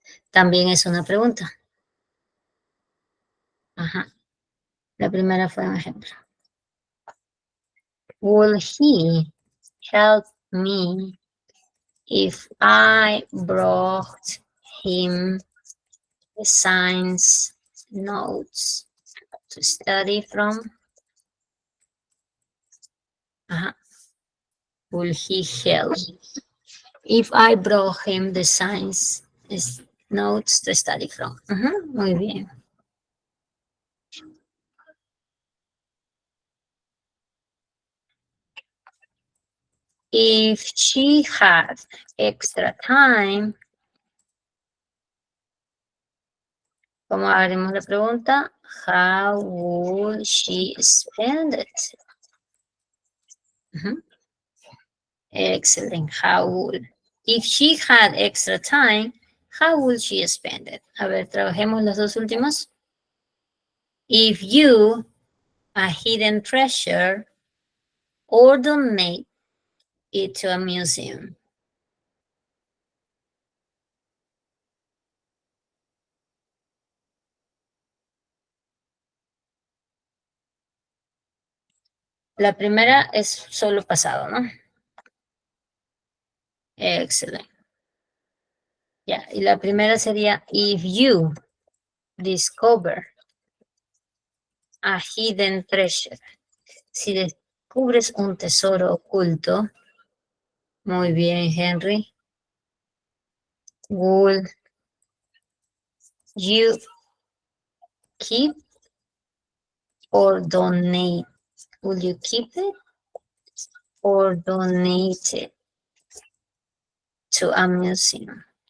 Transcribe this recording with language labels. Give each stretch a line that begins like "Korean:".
Spanish: También es una pregunta. Ajá. La primera fue un ejemplo.
English: Will he help me if I brought him the science notes to study from? Ajá. Will he help if I brought him the science notes to study from?
Spanish: Ajá. Muy bien.
English: If she had extra time,
Spanish: ¿cómo haremos la pregunta?
English: How would she spend it? Excellent. How would? If she had extra time, how would she spend it?
Spanish: A ver, trabajemos los dos últimos.
English: If you, a hidden treasure, or donate it to a museum.
Spanish: La primera es solo pasado, ¿no? Excelente. Ya, y la primera sería
English: if you discover a hidden treasure.
Spanish: Si descubres un tesoro oculto, muy bien, Henry.
English: Would you keep or donate? Will you keep it or donate it to a museum?